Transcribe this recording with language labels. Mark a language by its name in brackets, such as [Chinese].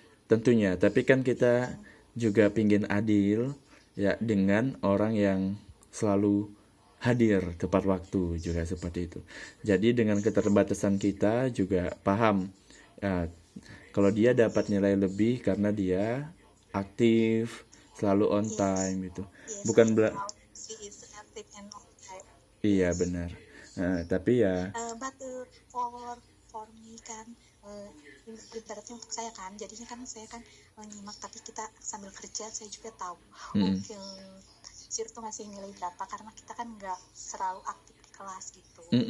[Indonesian] Tentunya, tapi kan kita juga pingin adil ya dengan orang yang selalu hadir tepat waktu juga seperti itu. Jadi dengan keterbatasan kita juga paham ya, kalau dia dapat nilai lebih karena dia aktif, selalu [English] on time [Indonesian] gitu. [English] Yes, [Indonesian] Bukan [English] I [Indonesian] bela- [English] know she is active and on time. [Indonesian] Iya benar. Nah, tapi ya [English] But for me [Indonesian] kan, ibaratnya untuk saya kan, jadinya kan saya kan nyimak, tapi kita sambil kerja saya juga tahu mungkin Sir tuh ngasih nilai berapa, karena kita kan nggak selalu aktif di kelas gitu.